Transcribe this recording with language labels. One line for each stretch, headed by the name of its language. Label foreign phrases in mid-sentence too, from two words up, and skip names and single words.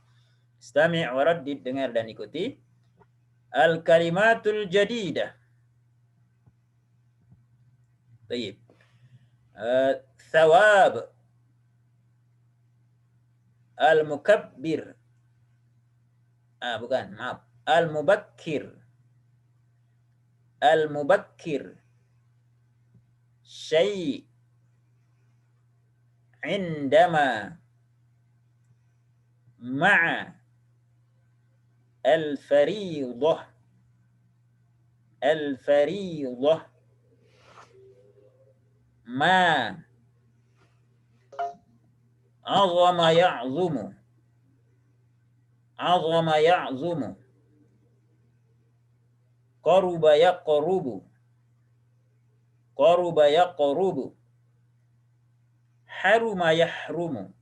Arabic: استمع وردد,
Indonesian: dengar dan ikuti.
Arabic: الكلمة الجديدة. Baik. صواب. المكبر.
Indonesian: Bukan, maaf.
Arabic: المبكر. المبكر. شيء عندما مع الفريضة. الفريضة. ما عزم يعزم. عزم يعزم. قرب يقرب. قرب يقرب. حرم يحرم.